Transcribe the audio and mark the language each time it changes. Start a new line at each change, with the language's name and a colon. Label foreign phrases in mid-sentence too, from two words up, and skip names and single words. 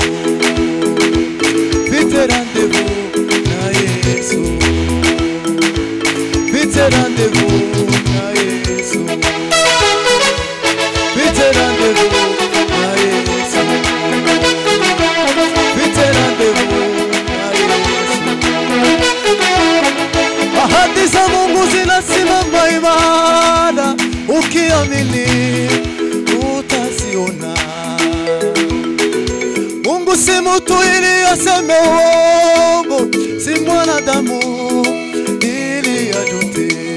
Kinyarwanda: mfite rendez-vous na Yesu mfite rendez-vous na Yesu mfite rendez-vous na Yesu mfite rendez-vous na Yesu
Swahili: ahadi za Mungu zinasimama imara ukiamini utaziona Mungu si mtu ili aseme uongo si mwanadamu ili ajute